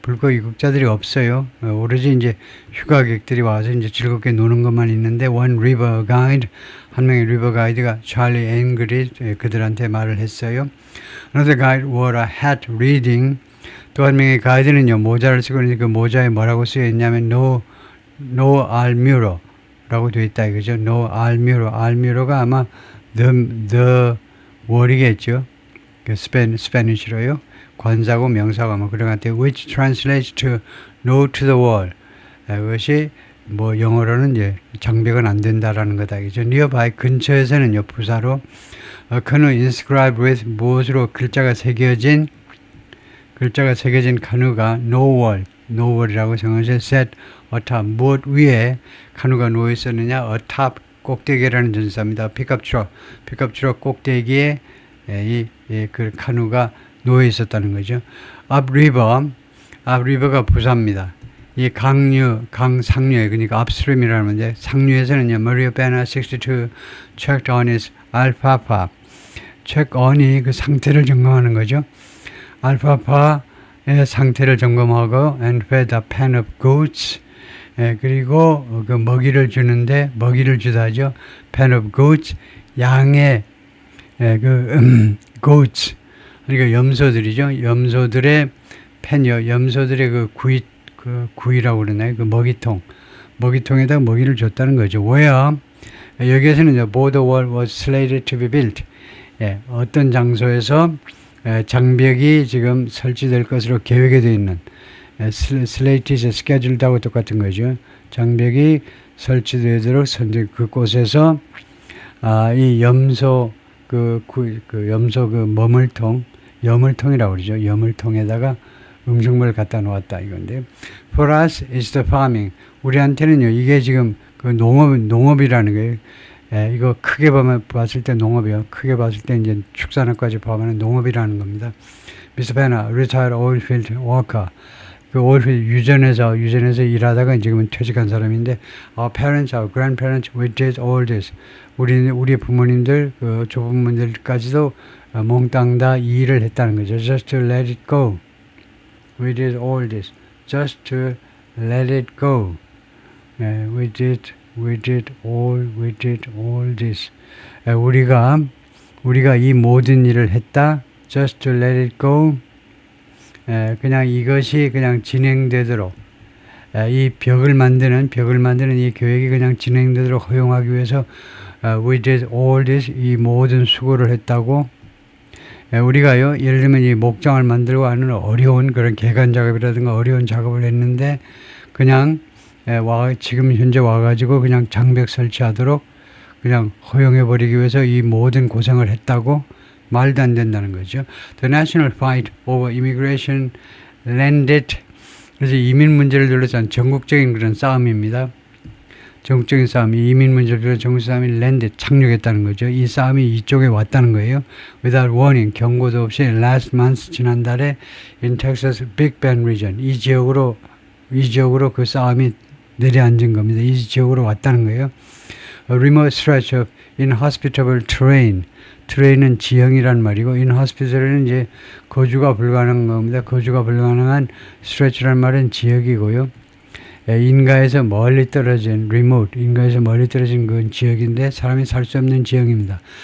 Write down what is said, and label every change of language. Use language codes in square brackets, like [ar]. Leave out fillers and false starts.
[ko] 불법 입국자들이 없어요. 오로지 이제 휴가객들이 와서 이제 즐겁게 노는 것만 있는데, [en] one river guide, [ko] 한 명의 리버 가이드가 찰리 앵그리 그들한테 말을 했어요. [en] Another guide wore a hat reading. [ko] 또 한 명의 가이드는요, 모자를 쓰고 있는데 그 모자에 뭐라고 쓰여 있냐면 no almuro 라고 되어 있다 이거죠. no almuro가 아마 [en] the wall [ko] 이겠죠. 그 스페니쉬로요. 관사고 명사고 뭐 그런 것 같아요. [en] Which translates to no to the wall. [ko] 그것이 뭐 영어로는 이제 장벽은 안 된다라는 거다 이죠. nearby 근처에서는요, 부사로 그는 [en] inscribed with [ko] 무엇으로 글자가 새겨진 카누가 no wall이라고 정해서 [en] set atop, [ko] 무엇 위에 카누가 놓여 있었느냐, atop 꼭대기라는 전사입니다. 픽업 트럭 꼭대기에 그 카누가 놓여 있었다는 거죠. upriver가 부사입니다. 이 강상류에, 그러니까 upstream이라는 건데, 상류에서는요, [en] Maria Bena 62 checked on his alfalfa. [ko] check on이 그 상태를 점검하는 거죠. [en] alfalfa의 [ko] 상태를 점검하고 [en] and fed a pen of goats. [ko] 그리고 그 먹이를 주다죠. [en] pen of goats, [ko] 양의 [en] goats. [ko] 그러니까 염소들이죠. 염소들의 펜이요. 염소들의 그 구이라고 그러나요? 그 먹이통에다 먹이를 줬다는 거죠. [en] Where? [ko] 여기에서는 [en] border wall was slated to be built. [ko] 어떤 장소에서 장벽이 지금 설치될 것으로 계획이 되어 있는, [en] slate is scheduled [ko] 하고 똑같은 거죠. 장벽이 설치되도록 그곳에서 이 염소 염소 여물통이라고 그러죠. 여물통에다가 음식물을 갖다 놓았다 이건데, [en] for us is the farming. [ko] 우리한테는요, 이게 지금 그 농업이라는 거예요. 이거 크게 봤을 때 농업이요. 크게 봤을 때 이제 축산업까지 포함하는 농업이라는 겁니다. [en] Mr. Bena, retired oilfield worker. [ko] 그 오일필드 유전에서 일하다가 지금은 퇴직한 사람인데, [en] our parents, our grandparents, we did all this. [ko] 우리 부모님들, 그 조부모님들까지도 몽땅 다 이 일을 했다는 거죠. [en] Just to let it go. We did all this. Just to let it go. We did all this. [ko] 우리가 이 모든 일을 했다. [en] Just to let it go. [ko] 그냥 이것이 그냥 진행되도록, 이 벽을 만드는 이 계획이 그냥 진행되도록 허용하기 위해서 [en] we did all this, [ko] 이 모든 수고를 했다고. 우리가요, 예를 들면 이 목장을 만들고 하는 어려운 그런 개간 작업이라든가 어려운 작업을 했는데, 그냥 지금 현재 와가지고 그냥 장벽 설치하도록 그냥 허용해버리기 위해서 이 모든 고생을 했다고? 말도 안 된다는 거죠. [en] The national fight over immigration landed. [ko] 그래서 이민 문제를 둘러싼 전국적인 그런 싸움입니다. 전국적인 싸움이 이민 문제를 둘러싼 전국 싸움이 landed 착륙했다는 거죠. 이 싸움이 이쪽에 왔다는 거예요. [en] Without warning, [ko] 경고도 없이 [en] last month [ko] 지난달에 [en] in Texas Big Bend region [ko] 이 지역으로 그 싸움이 내려앉은 겁니다. 이 지역으로 왔다는 거예요. [en] A remote stretch of inhospitable terrain. [ko] terrain은 지형이란 말이고 inhospitable은 이제 거주가 불가능한 겁니다. 거주가 불가능한 stretch란 말은 지역이고요. 인가에서 멀리 떨어진 remote, 인가에서 멀리 떨어진 그 지역인데 사람이 살 수 없는 지형입니다.